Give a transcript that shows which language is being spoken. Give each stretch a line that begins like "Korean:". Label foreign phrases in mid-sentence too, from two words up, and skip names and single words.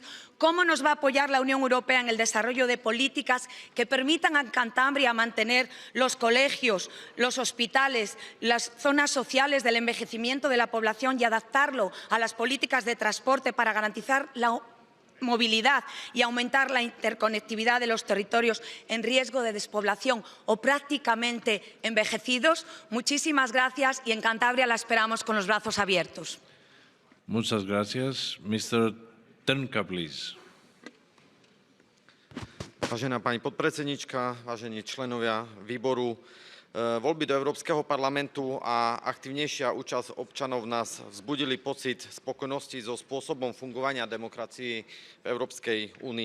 Spanish: ¿Cómo nos va a apoyar la Unión Europea en el desarrollo de políticas que permitan a Cantabria mantener los colegios, los hospitales, las zonas sociales del envejecimiento de la población y adaptarlo a las políticas de transporte para garantizar la movilidad y aumentar la interconectividad de los territorios en riesgo de despoblación o prácticamente envejecidos? Muchísimas gracias y en Cantabria la esperamos con los brazos abiertos. Muchas gracias.
English: Mr. Trnka, please.
Slovak: Vážená pani podpredsednička, vážení členovia výboru, voľby do Európskeho parlamentu a aktivnejšia účasť občanov v nás vzbudili pocit spokojnosti so spôsobom fungovania demokracie v Európskej únii.